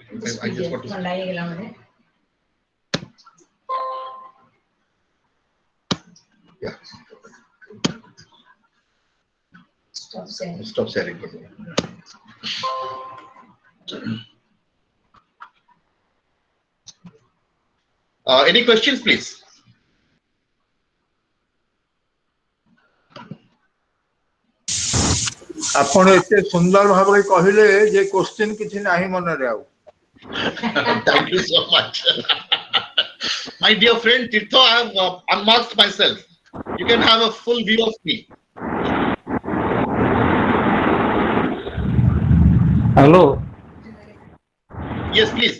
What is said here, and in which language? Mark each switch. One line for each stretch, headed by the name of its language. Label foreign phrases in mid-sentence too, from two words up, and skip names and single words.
English: I just want to. Yeah. Stop sharing. Any questions, please?
Odia: ଆପଣ ଏତେ ସୁନ୍ଦର ଭାବରେ କହିଲେ ଯେ କ୍ୱେଶ୍ଚିନ୍ କିଛି ନାହିଁ ମନରେ ଆଉ।
English: Thank you so much. My dear friend Tirtho, I have unmasked myself. You can have a full view of me. Hello. Yes, please.